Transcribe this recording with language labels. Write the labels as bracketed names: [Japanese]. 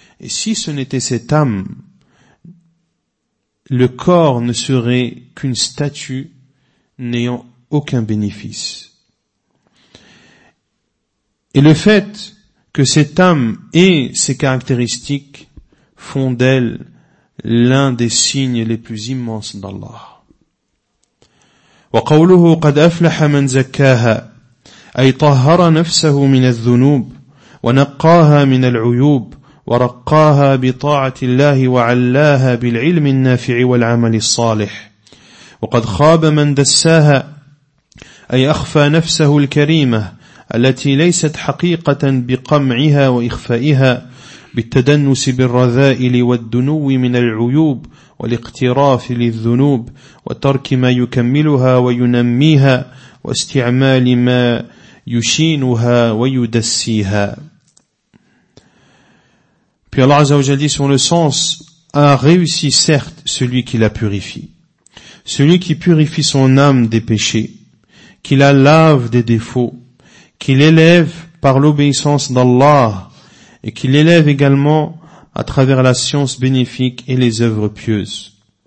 [French] Et si ce n'était cette âme, le corps ne serait qu'une statue n'ayant aucun bénéfice. Et le fait que cette âme ait ses caractéristiques font d'elle l'un des signes les plus immenses d'Allah. [Arabic] وقوله قد أفلح من زكاها أي طهر نفسه من الذنوب ونقاها من العيوب ورقاها بطاعة الله وعلاها بالعلم النافع والعمل الصالح. وقد خاب من دساها أي أخفى نفسه الكريمة التي ليست حقيقة بقمعها وإخفائها بالتدنس بالرذائل والدنو من العيوب والاقتراف للذنوب وترك ما يكملها وينميها واستعمال ما يشينها ويدسيها. [French] Puis Allah Azza wa Jalla dit, sur le sens, a réussi certes celui qui la purifie, celui qui purifie son âme des péchés, qui la lave des défauts, qui l'élève par l'obéissance d'Allah et qui l'élève également à travers la science bénéfique et les œuvres pieuses.